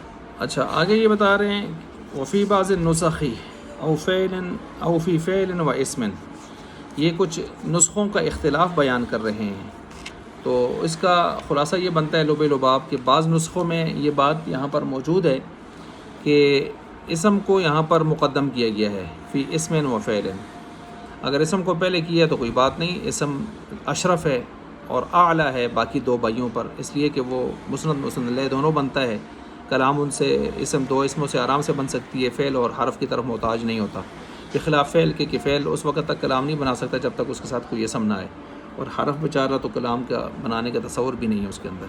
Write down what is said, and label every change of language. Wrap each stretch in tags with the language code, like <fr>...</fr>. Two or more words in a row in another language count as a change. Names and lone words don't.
<ur>اچھا آگے یہ بتا رہے ہیں</ur> <ar>وفی بعض النسخ او فعل او فی فعل و اسم،</ar> <ur>یہ کچھ نسخوں کا اختلاف بیان کر رہے ہیں۔ تو اس کا خلاصہ یہ بنتا ہے لب لباب کہ بعض نسخوں میں یہ بات یہاں پر موجود ہے کہ اسم کو یہاں پر مقدم کیا گیا ہے، فی اسم و فعل، اگر اسم کو پہلے کیا تو کوئی بات نہیں، اسم اشرف ہے اور اعلیٰ ہے باقی دو بھائیوں پر، اس لیے کہ وہ مسند الیہ دونوں بنتا ہے، کلام ان سے اسم دو اسموں سے آرام سے بن سکتی ہے، فعل اور حرف کی طرف محتاج نہیں ہوتا، بخلاف فعل کے کہ فعل اس وقت تک کلام نہیں بنا سکتا جب تک اس کے ساتھ کوئی اسم نہ آئے، اور حرف بیچارہ تو کلام کا بنانے کا تصور بھی نہیں ہے اس کے اندر۔</ur>